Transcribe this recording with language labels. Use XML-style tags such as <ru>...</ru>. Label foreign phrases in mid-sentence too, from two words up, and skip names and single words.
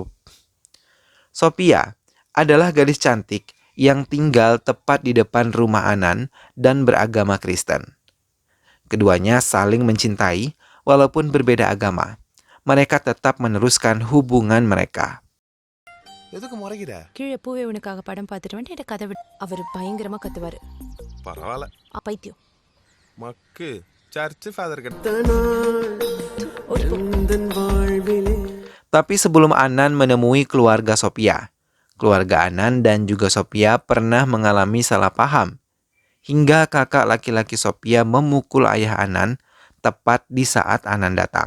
<id>Sophia adalah gadis cantik yang tinggal tepat di depan rumah Anand dan beragama Kristen. Keduanya saling mencintai walaupun berbeda agama. Mereka tetap meneruskan hubungan mereka.</id> <ta>கீழே பூவே உனக்காக படம் பார்த்துட்டு வந்துட்டு என்கிட்ட கதை விட்டு அவர் பயங்கரமா கத்துவாரு. பரவாயில்ல பைத்தியம். மக்கு</ta> <en>church father</en> <id>Tapi sebelum Anand menemui keluarga Sophia, keluarga Anand dan juga Sophia pernah mengalami salah paham. Hingga kakak laki-laki Sophia memukul ayah Anand tepat di saat Anand datang.</id>